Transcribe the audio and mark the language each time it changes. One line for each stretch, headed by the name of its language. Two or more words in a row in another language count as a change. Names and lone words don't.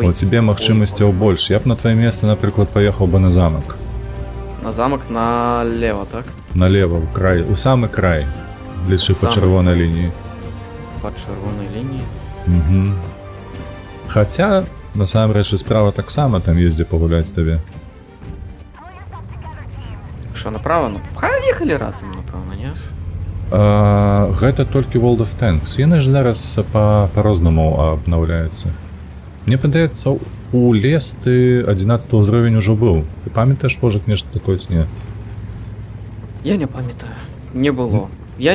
Belarusian: у тебе магчымасцяў больш. Я б на твоё месца, напрыклад, паехаў бы на замак.
Russian: на замок налево, так?
Belarusian: Налево, у край, у самы край. Лічы па Самы. чырвонай лініі.
Ukrainian: По чырвонай лінії. Угу.
Belarusian: Хаця, насамрэч, і справа таксама там ёсць дзе пагуляць табе.
Ukrainian: Що, направо? Ну, хай ехали разом, напевно, не?
Belarusian: Гэта толькі World of Tanks. Яны ж зараз па-рознаму абнаўляюцца. Мне падаецца, у лес ты 11 ўзровень ужо быў. Ты памятаеш, можа, нешта такое сне? Я не памятаю. Не было. Я,